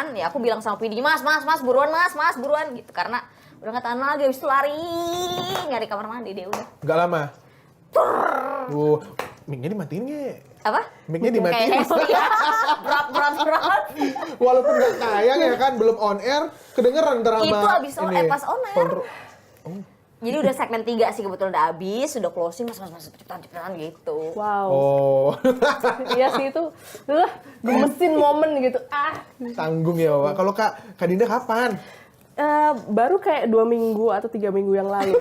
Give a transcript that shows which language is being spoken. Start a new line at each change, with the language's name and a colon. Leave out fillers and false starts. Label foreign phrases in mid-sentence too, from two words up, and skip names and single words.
Indonesian: Ya aku bilang sama PD, mas, buruan mas, buruan gitu. Karena udah nggak tahan lagi, habis itu lari nyari kamar mandi deh udah. Nggak lama. Mic-nya dimatiin nggak? Apa? Mic-nya dimatiin. Berat. Walaupun nggak tayang ya kan, belum
English: on air,
Indonesian: kedengeran ntar sama Itu abis
English: on air,
Indonesian: pas
English: on air.
Indonesian: Jadi udah segmen 3 sih kebetulan udah habis, udah closing, mas cepetan gitu. Wow. Oh, Iya sih itu gemesin momen gitu. tanggung ya Wak. Kalau Kak Dinda kapan? Baru kayak 2 minggu atau 3 minggu yang lalu.